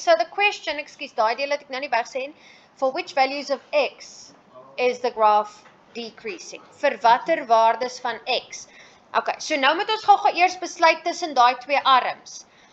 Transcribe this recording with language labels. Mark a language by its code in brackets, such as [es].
[en] So the question, [af] ekskuus, daai deel het ek nou nie weggesê nie. [en] For which values of x is the graph decreasing? [af] Vir watter waardes van x? Okay, so nou moet ons gou eers besluit tussen daai twee arms.